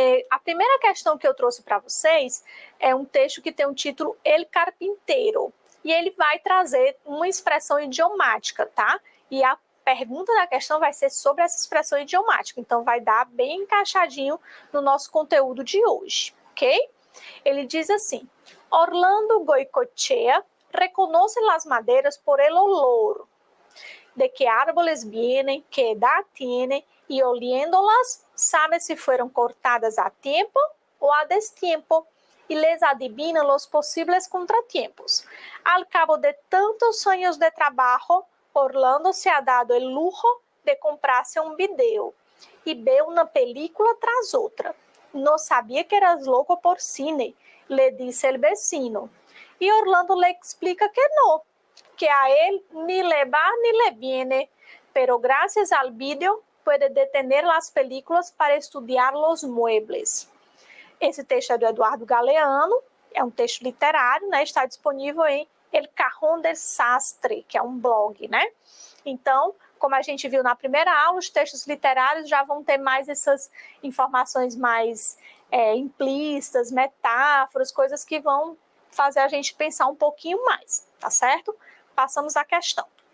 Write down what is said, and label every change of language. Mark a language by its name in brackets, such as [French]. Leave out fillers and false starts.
[Portuguese] A primeira questão que eu trouxe para vocês é um texto que tem o título El Carpinteiro, e ele vai trazer uma expressão idiomática, tá? E a pergunta da questão vai ser sobre essa expressão idiomática, então vai dar bem encaixadinho no nosso conteúdo de hoje, ok? Ele diz assim, [Spanish] Orlando Goicoechea reconoce las maderas por el olor, de qué árboles vienen, qué edad tienen, y oliéndolas sabe si fueron cortadas a tiempo o a destiempo, y les adivina los posibles contratiempos. Al cabo de tantos años de trabajo, Orlando se ha dado el lujo de comprarse un video y ve una película tras otra. No sabía que eras loco por cine, le dice el vecino. Y Orlando le explica que no, que a él ni le va ni le viene, pero gracias al video puede detener las películas para estudiar los muebles. [Portuguese] Esse texto é do Eduardo Galeano, é um texto literário, né? Está disponível em El Cajón del Sastre, que é um blog, né? Então, como a gente viu na primeira aula, os textos literários já vão ter mais essas informações mais implícitas, metáforas, coisas que vão fazer a gente pensar um pouquinho mais, tá certo? Passamos à questão.